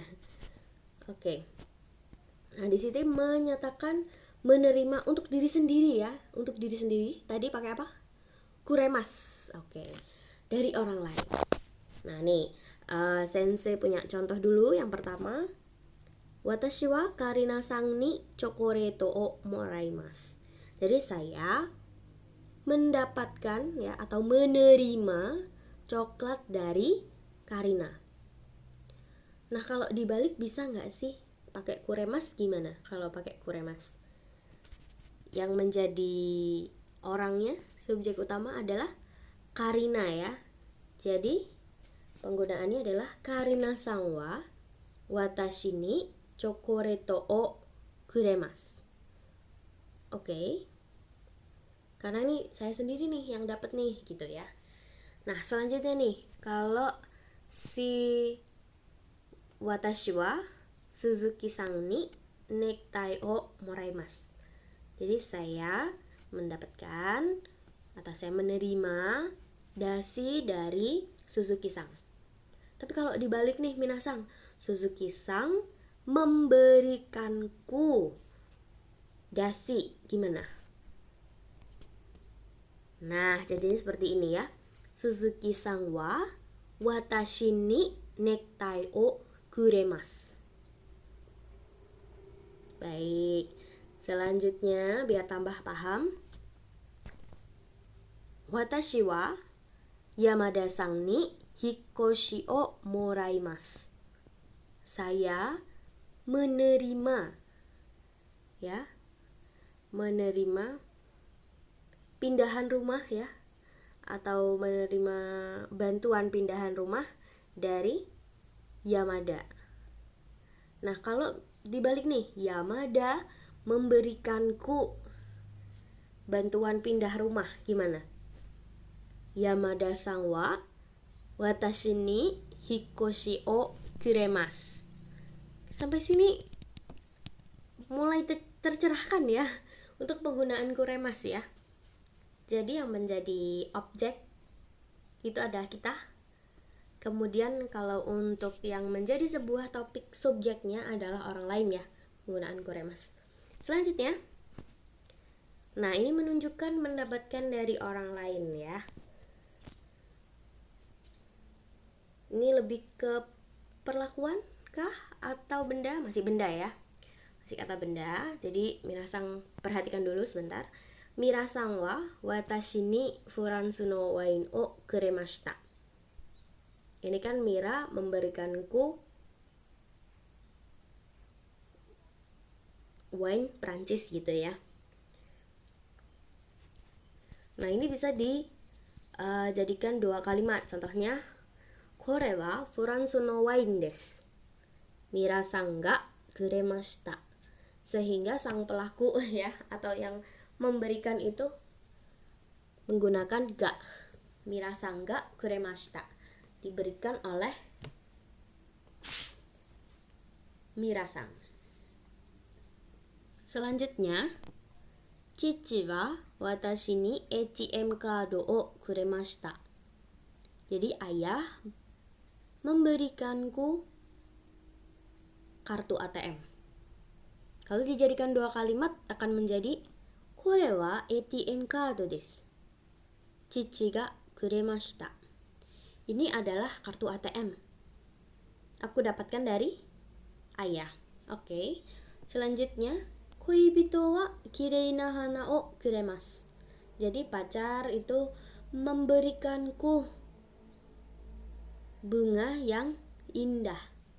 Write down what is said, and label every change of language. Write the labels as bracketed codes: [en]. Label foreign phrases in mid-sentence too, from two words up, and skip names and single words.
[id] Oke. Nah, di sini menyatakan menerima untuk diri sendiri, ya. Untuk diri sendiri tadi pakai apa? Kuremas. Oke. Dari orang lain. Nah, nih sensei punya contoh dulu. Yang pertama, [ja] 私はカリナさんにチョコレートをもらいます. [id] Jadi saya mendapatkan, ya, atau menerima coklat dari Karina. Nah, kalau dibalik bisa nggak sih pakai kuremas? Gimana kalau pakai kuremas? Yang menjadi orangnya, subjek utama adalah Karina, ya. Jadi penggunaannya adalah [ja] カリナさんは私にチョコレートをくれます. [id] Oke. Karena nih saya sendiri nih yang dapat nih, gitu, ya. Nah, selanjutnya nih, kalau si [ja] 私は鈴木さんにネクタイをもらいます. [id] Jadi saya mendapatkan atau saya menerima dasi dari Suzuki-san. Tapi kalau dibalik nih, minasang, Suzuki-san memberikanku dasi, gimana? Nah, jadi seperti ini, ya. [ja] 鈴木さんは私にネクタイをくれます. [id] Baik. Selanjutnya biar tambah paham. [ja] 私は山田さんに引っ越しをもらいます. [id] Saya menerima, ya, menerima pindahan rumah, ya, atau menerima bantuan pindahan rumah dari Yamada. Nah, kalau dibalik nih, Yamada memberikanku bantuan pindah rumah gimana? [ja] 山田さんは私に引っ越しをくれます. [id] Sampai sini mulai tercerahkan ya untuk penggunaan kuremasu ya. Jadi yang menjadi objek itu adalah kita. Kemudian kalau untuk yang menjadi sebuah topik subjeknya adalah orang lain ya, penggunaan kuremasu. Selanjutnya, nah ini menunjukkan mendapatkan dari orang lain ya. Ini lebih ke perlakuan kah atau benda? Masih benda ya, masih kata benda. Jadi minasan perhatikan dulu sebentar. [ja] ミラさんは私にフランスのワインをくれました. [id] Ini kan Mira memberikanku wine Prancis gitu ya. Nah ini bisa dijadikan dua kalimat. Contohnya, [ja] これはフランスのワインです. ミラさんがくれました. [id] Sehingga sang pelaku ya atau yang memberikan itu menggunakan ga. [ja] ミラさんがくれました. [id] Diberikan oleh Mira-san. [ja] Selanjutnya, 父は私にATMカードをくれました. [id] Jadi ayah memberikanku kartu ATM. Kalau dijadikan dua kalimat akan menjadi [ja] これはATMカードです. 父がくれました. [id] Ini adalah kartu ATM. Aku dapatkan dari ayah. Oke. Selanjutnya, [ja] 恋人はきれいな花をくれます. [id] Jadi pacar itu memberikanku bunga yang indah.